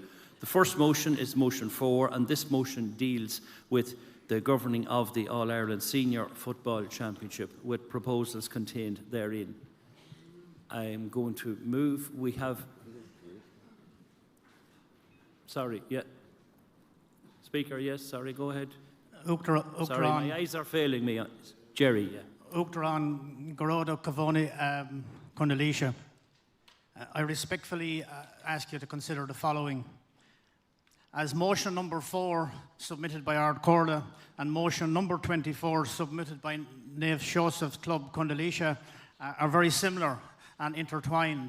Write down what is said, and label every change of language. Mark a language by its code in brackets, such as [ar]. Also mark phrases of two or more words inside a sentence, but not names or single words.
[en] The first motion is motion 4, and this motion deals with the governing of the All-Ireland Senior Football Championship with proposals contained therein. I am going to move. We have... Sorry, yeah. Speaker, yes, sorry, go ahead. Sorry, my eyes are failing me. Jerry, yeah. Uachtaráin Garóda Cavoni Condoleezza. I respectfully ask you to consider the following. As motion number 4 submitted by Ard Corley and motion number 24 submitted by Nave Joseph Club Condoleezza are very similar and intertwined.